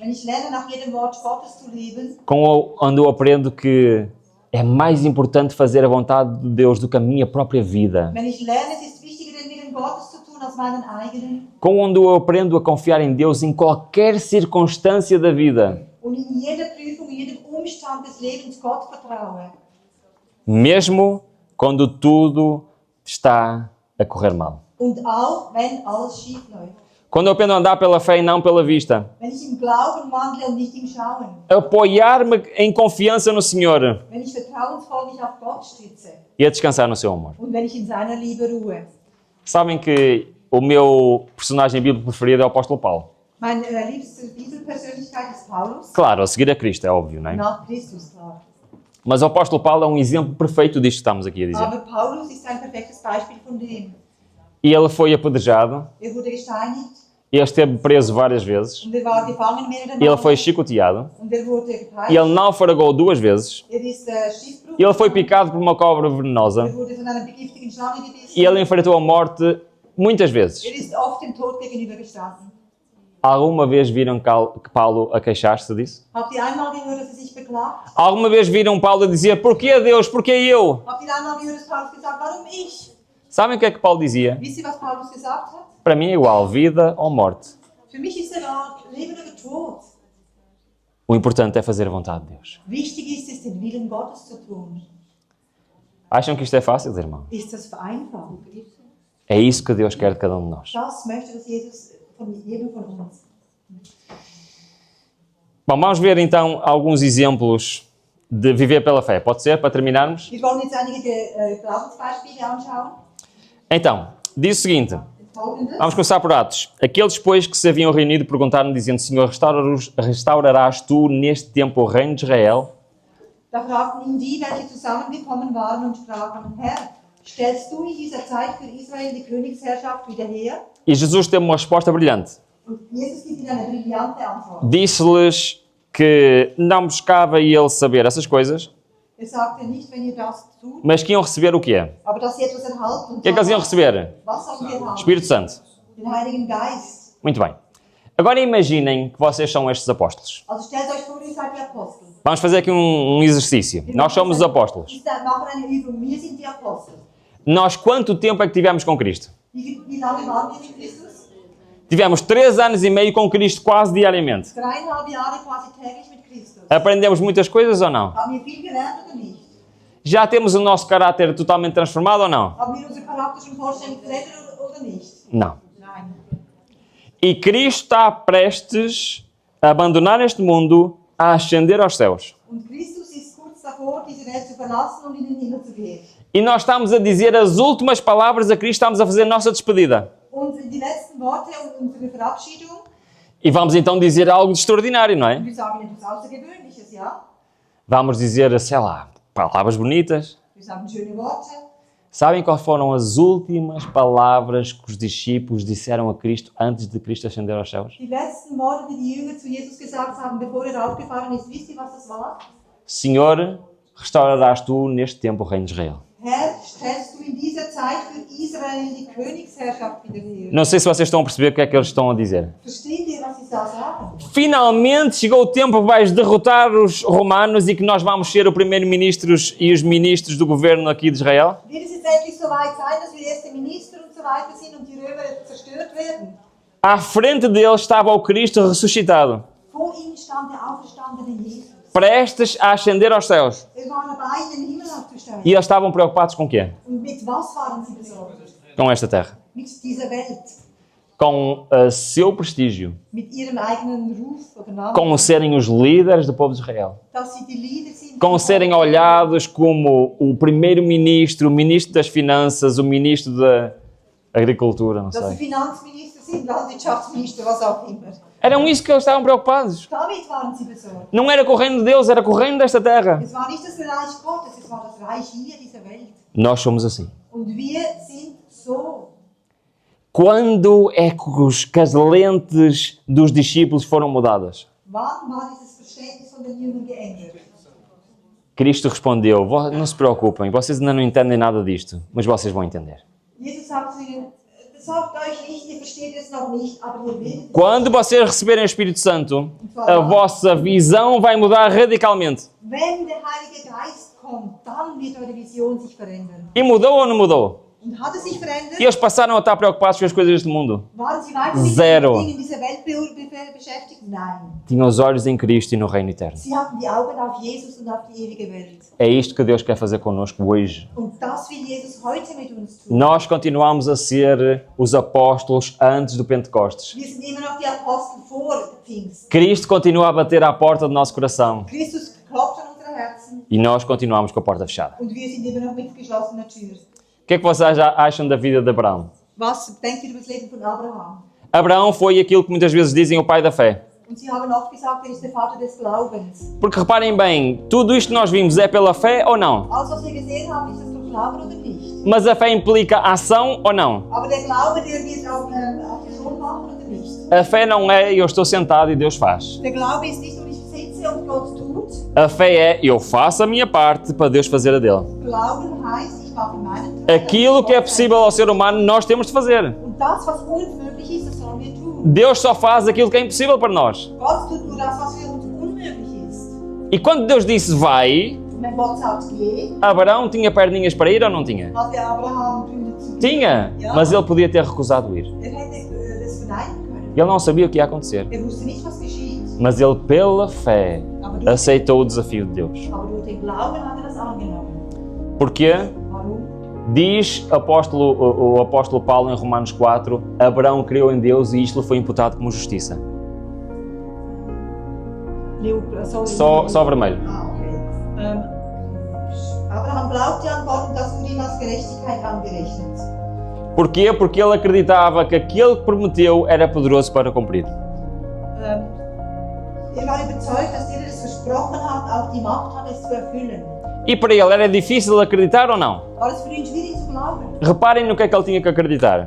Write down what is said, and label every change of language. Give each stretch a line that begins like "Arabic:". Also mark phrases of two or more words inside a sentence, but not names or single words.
German: wenn ich lerne, nach jedem Wort Gottes zu leben,
Portuguese: quando eu aprendo que é mais importante fazer a vontade de Deus do que a minha própria vida,
German: wenn ich lerne, es ist wichtiger, den Willen Gottes zu tun, als meinen eigenen,
Portuguese: quando eu aprendo a confiar em Deus em qualquer circunstância da vida,
German: und in jeder Prüfung, in jedem Umstand des Lebens Gott vertraue.
Portuguese: mesmo quando tudo está a correr mal.
German: Und auch, wenn alles schief läuft.
Portuguese: Quando eu aprendo a andar pela fé e não pela vista.
German: Wenn ich im Glauben wandle und nicht im Schauen.
Portuguese: Apoiar-me em confiança no Senhor
German: Wenn ich vertrauensvoll mich auf Gott stütze.
Portuguese: e a descansar no seu amor.
German: Und wenn ich in seiner Liebe ruhe.
Portuguese: Sabem que o meu personagem bíblico preferido é o apóstolo Paulo.
German: Meine liebste Bibelpersönlichkeit ist Paulus.
Portuguese: Claro, a seguir a Cristo, é óbvio, não é?
German: Nach Christus, klar.
Portuguese: Mas o apóstolo Paulo é um exemplo perfeito disto que estamos aqui a dizer.
German: Aber Paulus ist ein perfektes Beispiel von dem.
Portuguese: E ele foi apedrejado,
German: Wurde gesteinigt
Portuguese: ele esteve preso várias vezes,
German: und war gefangen mehrere
Portuguese: ele
German: Male.
Portuguese: foi chicoteado,
German: Und wurde gepeitscht.
Portuguese: ele naufragou 2 vezes,
German: Ist Schiffbruch.
Portuguese: ele foi picado por uma cobra venenosa
German: Wurde von einer giftigen Schlange gebissen.
Portuguese: e ele enfrentou a morte muitas vezes.
German: Ist oft dem Tod gegenübergestanden.
Portuguese: Alguma vez viram Paulo a queixar-se disso?
German: Habt ihr einmal gehört, dass sich beklagt?
Portuguese: Alguma vez viram Paulo a dizer, porquê Deus, porquê eu?
German: Habt ihr einmal gehört, dass Paulus gesagt hat, warum ich?
Portuguese: Sabem o que é que Paulo dizia?
German: Wisst ihr, was Paulus gesagt hat?
Portuguese: Para mim é igual, vida ou morte.
German: Für mich ist Leben oder Tod.
Portuguese: O importante é fazer a vontade de Deus.
German: Wichtig ist es, den Willen Gottes zu tun.
Portuguese: Acham que isto é fácil, irmão?
German: Ist das vereinfacht?
Portuguese: É isso que Deus quer de cada um de nós.
German: Das möchte das Jesus von jedem von uns.
Portuguese: Bom, vamos ver então alguns exemplos de viver pela fé. Pode ser, para terminarmos?
German: Wir wollen jetzt einige Glaubensbeispiele anschauen.
Portuguese: Então, diz o seguinte.
German: Folgendes.
Portuguese: Vamos começar por Atos. Aqueles, pois, que se haviam reunido perguntaram, dizendo, Senhor, restaurarás tu neste tempo o reino de Israel?
German: Da fragten ihn die, welche zusammengekommen waren und sprachen, Herr, stellst du in dieser Zeit für Israel die Königsherrschaft wieder her?
Portuguese: E Jesus teve uma resposta brilhante.
German: Und Jesus gibt ihnen eine brillante Antwort.
Portuguese: Disse-lhes que não buscava ele saber essas coisas,
German: Sagte nicht, wenn ihr das tut,
Portuguese: mas que iam receber o quê?
German: aber dass sie etwas erhalten.
Portuguese: O que é que eles iam receber?
German: Was sollen wir erhalten?
Portuguese: Espírito Santo.
German: Den Heiligen Geist.
Portuguese: Muito bem. Agora imaginem que vocês são estes apóstolos.
German: Also stellt euch vor, ihr seid die Apostel.
Portuguese: Vamos fazer aqui um exercício. Nós somos os apóstolos.
German: Wir machen eine Übung. Wir sind die Apostel.
Portuguese: Nós quanto tempo é que tivemos com Cristo?
German: Wie lange waren wir mit Christus?
Portuguese: Tivemos 3 anos e meio com Cristo quase diariamente.
German: 3,5 Jahre quasi täglich mit Christus.
Portuguese: Aprendemos muitas coisas ou não?
German: Haben wir viel gelernt oder nicht?
Portuguese: Já temos o nosso caráter totalmente transformado ou não?
German: Haben wir unseren Charakter schon vollständig verändert oder nicht?
Portuguese: Não.
German: Nein.
Portuguese: E Cristo está prestes a abandonar este mundo, a ascender aos céus.
German: Und Christus ist kurz davor, diese Welt zu verlassen und in den Himmel zu gehen.
Portuguese: E nós estamos a dizer as últimas palavras a Cristo, estamos a fazer a nossa despedida.
German: Und die letzten Worte und unsere Verabschiedung,
Portuguese: E vamos então dizer algo de extraordinário, não é?
German: wir sagen etwas Außergewöhnliches, ja?
Portuguese: Vamos dizer, sei lá, palavras bonitas.
German: Wir sagen schöne Worte.
Portuguese: Sabem quais foram as últimas palavras que os discípulos disseram a Cristo antes de Cristo ascender aos céus?
German: Die letzten Worte, die die Jünger zu Jesus gesagt haben, bevor aufgefahren ist, wisst ihr, was das war?
Portuguese: Senhor, restaurarás tu neste tempo o reino de Israel.
German: Herr, stellst du in dieser Zeit für Israel die Königsherrschaft wieder her?
Portuguese: Não sei se vocês estão a perceber o que é que eles estão a dizer.
German: Versteht ihr, was sie da sagen?
Portuguese: Finalmente chegou o tempo que vais derrotar os romanos e que nós vamos ser o primeiro-ministros e os ministros do governo aqui de Israel?
German: Wird es jetzt endlich so weit sein, dass wir erste Minister und so weiter sind und die Römer zerstört werden?
Portuguese: À frente deles estava o Cristo ressuscitado,
German: Vor ihnen stand der auferstandene Jesus.
Portuguese: prestes a ascender aos céus.
German: War dabei, in den Himmel aufzusteigen.
Portuguese: E eles estavam preocupados com o quê?
German: Und mit was waren sie besorgt?
Portuguese: Com esta terra.
German: Mit dieser Welt.
Portuguese: com seu prestígio,
German: mit ihrem eigenen Ruf oder Namen,
Portuguese: com serem os líderes do povo de Israel,
German: dass sie die Leader sind,
Portuguese: com serem olhados como o primeiro-ministro, o ministro das finanças, o ministro da agricultura, não
German: dass sie
Portuguese: sei.
German: Finanzminister sind, Landwirtschaftsminister, was auch immer.
Portuguese: Eram isso que eles estavam preocupados.
German: Damit waren sie besorgt.
Portuguese: Não era com o reino de Deus, era com o reino desta terra.
German: Es war nicht das Reich Gottes, es war das Reich hier dieser Welt.
Portuguese: Nós somos assim.
German: Und wir sind so.
Portuguese: Quando é que as lentes dos discípulos foram mudadas?
German: Wann war dieses Verständnis von den Jüngern geändert?
Portuguese: Cristo respondeu, não se preocupem, vocês ainda não entendem nada disto, mas vocês vão entender.
German: Jesus sagt zu ihnen, sorgt euch nicht, ihr versteht es noch nicht, aber ihr werdet.
Portuguese: Quando vocês receberem o Espírito Santo, a vossa visão vai mudar radicalmente.
German: Wenn der Heilige Geist kommt, dann wird eure Vision sich verändern.
Portuguese: E mudou ou não mudou? Und hat es sich verändert? E eles passaram a estar preocupados com as coisas deste mundo.
German: Waren sie weiter mit
Portuguese: Zero.
German: den Dingen dieser Welt beschäftigt? Nein.
Portuguese: Tinham os olhos em Cristo e no reino eterno.
German: Sie hatten die Augen auf Jesus und auf die ewige Welt.
Portuguese: É isto que Deus quer fazer connosco hoje.
German: Und das will Jesus heute mit uns tun.
Portuguese: Nós continuamos a ser os apóstolos antes do Pentecostes.
German: Wir sind immer noch die Apostel vor Pfingst.
Portuguese: Cristo continua a bater à porta do nosso coração.
German: Christus klopft an unsere Herzen
Portuguese: E nós continuamos com a porta fechada.
German: und wir sind immer noch mit geschlossener Tür.
Portuguese: O que é que vocês acham da vida de Abraão?
German: Was denkt ihr über das Leben von Abraham?
Portuguese: Abraão foi aquilo que muitas vezes dizem o pai da fé.
German: Und sie haben oft gesagt, er ist der Vater des Glaubens.
Portuguese: Porque reparem bem, tudo isto que nós vimos é pela fé ou não?
German: Alles, was wir gesehen haben, ist das durch Glauben oder nicht?
Portuguese: Mas a fé implica ação ou não?
German: Aber der Glaube, der wird auch Aktion machen oder nicht?
Portuguese: A fé não é eu estou sentado e Deus faz.
German: Der Glaube ist nicht nur, ich sitze und Gott tut.
Portuguese: A fé é eu faço a minha parte para Deus fazer a dele.
German: Glauben heißt, ich mache meinen Teil.
Portuguese: Aquilo que é possível ao ser humano, nós temos de fazer.
German: Und das, was unmöglich ist, das sollen wir tun.
Portuguese: Deus só faz aquilo que é impossível para nós.
German: Gott tut nur das, was für uns unmöglich ist.
Portuguese: E quando Deus disse vai,
German: Und wenn Gott sagt, geh,
Portuguese: Abraão tinha perninhas para ir ou não tinha?
German: hatte Abraham Gründe zu gehen.
Portuguese: Tinha, mas ele podia ter recusado ir.
German: Er hätte das verneinen können.
Portuguese: Ele não sabia o que ia acontecer.
German: Er wusste nicht, was geschieht.
Portuguese: Mas ele, pela fé, aceitou o desafio de Deus.
German: Aber durch den Glauben hat er das angenommen.
Portuguese: Porquê?
German: Warum?
Portuguese: Diz o apóstolo Paulo em Romanos 4, Abraão creu em Deus e isto lhe foi imputado como justiça. Só vermelho.
German: Ah, okay. Abraham glaubte an Gott und das wurde ihm als Gerechtigkeit angerechnet.
Portuguese: Porquê? Porque ele acreditava que aquele que prometeu era poderoso para cumprir.
German: Er war überzeugt, dass der, der es versprochen hat, auch die Macht hat, es zu erfüllen.
Portuguese: E para ele era difícil acreditar ou não?
German: War es für ihn schwierig zu glauben?
Portuguese: Reparem no que é que ele tinha que acreditar.